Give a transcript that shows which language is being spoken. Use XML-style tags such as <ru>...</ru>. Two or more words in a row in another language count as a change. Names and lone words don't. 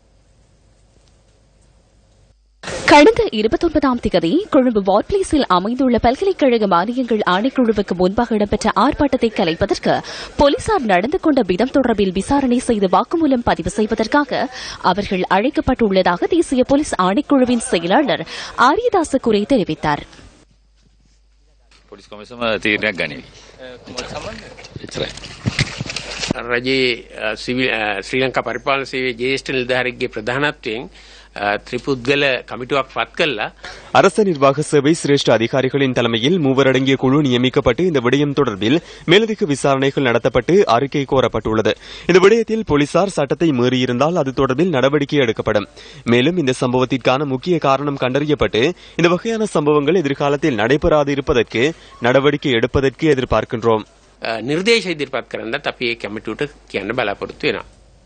<ta>கடந்த 29ஆம் தேதி கொழும்பு வார்பிளேஸில் அமைந்துள்ள பல்கலைக்கழக மானியங்கள் ஆணைக்குழுவுக்கு முன்பாக இடம்பெற்ற ஆர்ப்பாட்டத்தை கலைப்பதற்கு போலீசார் நடந்து கொண்ட விதம் தொடர்பில் விசாரணை செய்து வாக்குமூலம் பதிவு செய்வதற்காக அவர்கள் அழைக்கப்பட்டுள்ளதாக தேசிய போலீஸ் ஆணைக்குழுவின் செயலாளர் ஆரியதாச குரே தெரிவித்தார்.</ta> <si>රජයේ ශ්‍රී ලංකා පරිපාලන සේවයේ ජ්‍යෙෂ්ඨ නිලධාරියෙක්ගේ ප්‍රධානත්වයෙන් ත්‍රිපුද්ගල කමිටුවක් පත් කළා.</si> <ta>அரச நிர்வாக சேவை சிரேஷ்ட அதிகாரிகளின் தலைமையில் மூவரடங்கிய குழு நியமிக்கப்பட்டு இந்த விடயம் தொடர்பில் மேலதிக விசாரணைகள் நடத்தப்பட்டு அறிக்கை கோரப்பட்டுள்ளது. இந்த விடயத்தில் போலீசார் சட்டத்தை மீறியிருந்தால் அது தொடர்பில் நடவடிக்கை எடுக்கப்படும். மேலும் இந்த சம்பவத்திற்கான முக்கிய காரணம் கண்டறியப்பட்டு இந்த வகையான சம்பவங்கள் எதிர்காலத்தில் நடைபெறாது இருப்பதற்கு நடவடிக்கை எடுப்பதற்கு எதிர்பார்க்கின்றோம்.</ta> <si>නිර්දේශ ඉදිරිපත් කරන්නත් අපි ඒ කමිටුවට කියන්න බලාපොරොත්තු වෙනවා.</si>